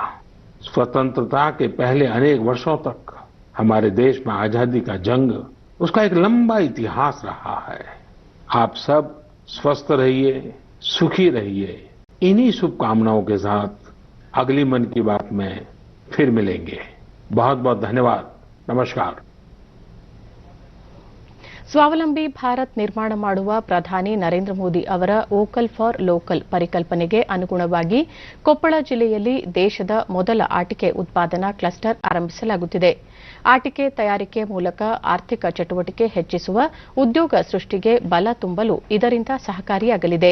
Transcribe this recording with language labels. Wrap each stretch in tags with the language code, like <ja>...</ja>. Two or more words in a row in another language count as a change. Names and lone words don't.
<hi>स्वतंत्रता के पहले अनेक वर्षों तक हमारे देश में आजादी का जंग, उसका एक लंबा इतिहास रहा है। आप सब स्वस्थ रहिए, सुखी रहिए। इन्हीं शुभकामनाओं के साथ अगली मन की बात में फिर मिलेंगे। बहुत बहुत धन्यवाद। नमस्कार।</hi> <kn>ಸ್ವಾವಲಂಬಿ ಭಾರತ್ ನಿರ್ಮಾಣ ಮಾಡುವ ಪ್ರಧಾನಿ ನರೇಂದ್ರ ಮೋದಿ ಅವರ</kn> <en>vocal for local</en> <kn>ಪರಿಕಲ್ಪನೆಗೆ ಅನುಗುಣವಾಗಿ ಕೊಪ್ಪಳ ಜಿಲ್ಲೆಯಲ್ಲಿ ದೇಶದ ಮೊದಲ ಆಟಿಕೆ ಉತ್ಪಾದನಾ ಕ್ಲಸ್ಟರ್ ಆರಂಭಿಸಲಾಗುತ್ತಿದೆ. ಆಟಿಕೆ ತಯಾರಿಕೆ ಮೂಲಕ ಆರ್ಥಿಕ ಚಟುವಟಿಕೆ ಹೆಚ್ಚಿಸುವ, ಉದ್ಯೋಗ ಸೃಷ್ಟಿಗೆ ಬಲ ತುಂಬಲು ಇದರಿಂದ ಸಹಕಾರಿಯಾಗಲಿದೆ.</kn>